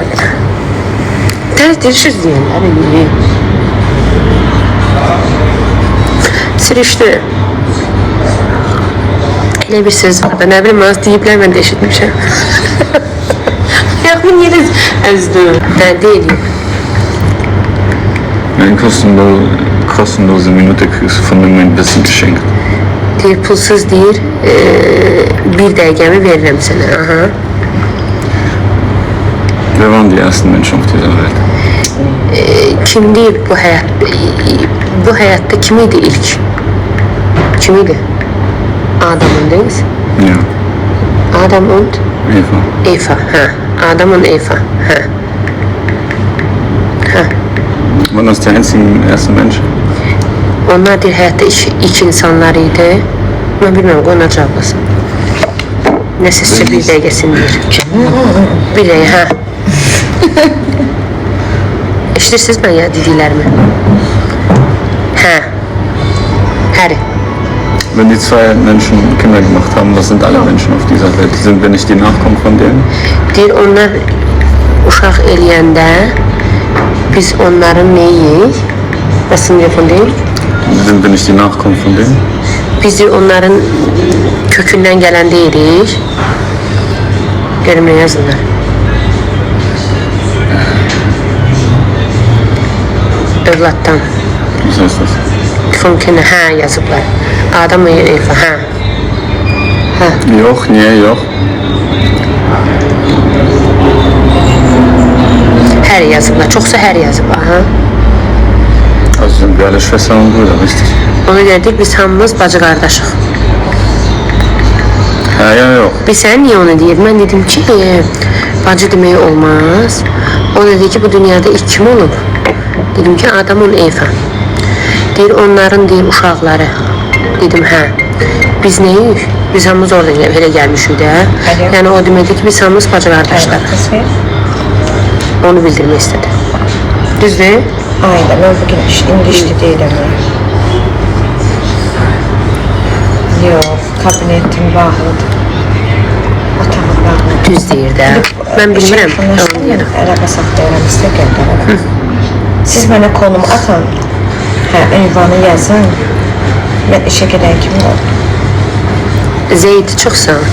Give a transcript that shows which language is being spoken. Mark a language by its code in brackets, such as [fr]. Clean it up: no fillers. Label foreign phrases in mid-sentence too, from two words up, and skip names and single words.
[az] Ters düşüz deyənlər eləyir. Sürüşdü. Elə bir söz var da, nə bilim, az deyiblər, mən də eşitmişəm. Yox, bu niyə də əzdü? Nə deyil? [de] Eine kostenlose Minute kriegst du von mir ein bisschen geschenkt. [az] Deyir, pulsuz deyir, bir dəqiqəmi verirəm sənə. Aha. [de] Wer waren die ersten Menschen auf dieser Welt? [az] Kim deyir bu həyatda kim idi ilk? Kim idi? Adamın deyil? [de] Ja, Adam und Eva. Eva. Ha. Adam und Eva. Ha. Waren das die einzigen ersten Menschen? [az] Onlar deyir həyatda ilk insanlar idi. Mən bilməm, qoy ona cavablasın. Nə sizcə bir dəqiqəsini deyir? Bir dəqiqə, hə. Eşidirsiniz mən ya dediklərimi? Hə. Həri. [de] Wenn die zwei Menschen Kinder gemacht haben, was sind alle Menschen auf dieser Welt? Sind wir nicht die Nachkommen von denen? [az] Deyir, onlar uşaq eləyəndə biz onların neyik? Nasıl telefon deyil? [de] Sind wir nicht die Nachkommen von denen? [az] Biz deyir, onların kökündən gələn deyirik. Görüm nə yazırlar. Övladdan. [de] Was heißt das? [az] Funkine, hə yazıblar. Adam ve Eva, hə. [tr] Yok, niye yok? [az] Hər yazıblar, çoxsa hər yazıb, aha. [de] Also sind wir alle Schwestern und Brüder, richtig? [az] Ona görə deyir, biz hamımız bacı qardaşıq. [de] Ja, ja, yok. [az] Biz sən niyə onu deyir? Mən dedim ki, bacı demək olmaz. O dedi ki, bu dünyada ilk kim olub? Dedim ki, Adamın Eva. Deyir, onların deyir, uşaqları. Dedim, hə. Biz neyik? Biz hamımız orada elə gəlmişik də. Yəni o deməkdir ki, biz hamımız bacı qardaşlar. Onu bildirmək istədi. Düzdür? [tr] Aynen, ben bugün indi işte değilim. Yok, [az] kabinetim bağlıdır. Otağım bağlıdır. Düz deyir də. Mən bilmirəm. Onu deyirəm. Əlaqə saxlayıram, sizə göndərərəm. Siz mənə konumu atın. Hə, ünvanı yazın. Mən işə gedən kimi ol. Zeyd çox sağ ol.